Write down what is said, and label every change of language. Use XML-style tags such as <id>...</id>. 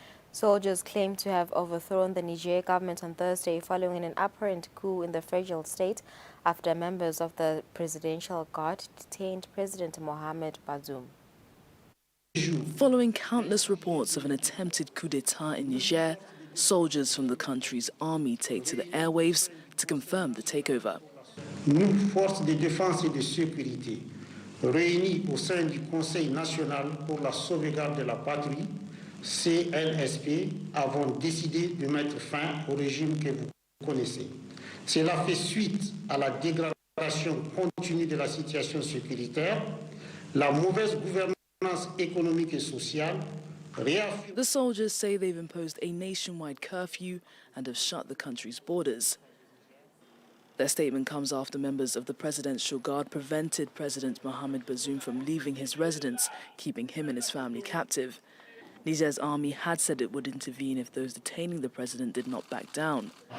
<en>Soldiers claim to have overthrown the Niger government on Thursday following an apparent coup in the fragile state after members of the Presidential Guard detained President Mohamed Bazoum. Following countless reports of an attempted coup d'etat in Niger, soldiers from the country's army take to the airwaves to confirm the takeover.</en> <fr>Nous, forces de défense et de sécurité, réunis au sein du Conseil national pour la sauvegarde de la patrie, CNSP, avons décidé de mettre fin au régime que vous connaissez. Cela fait suite à la dégradation continue de la situation sécuritaire, la mauvaise gouvernance économique et sociale.</fr> <en>The soldiers say they've imposed a nationwide curfew and have shut the country's borders. Their statement comes after members of the Presidential Guard prevented President Mohamed Bazoum from leaving his residence, keeping him and his family captive. Niger's army had said it would intervene if those detaining the president did not back down.</en>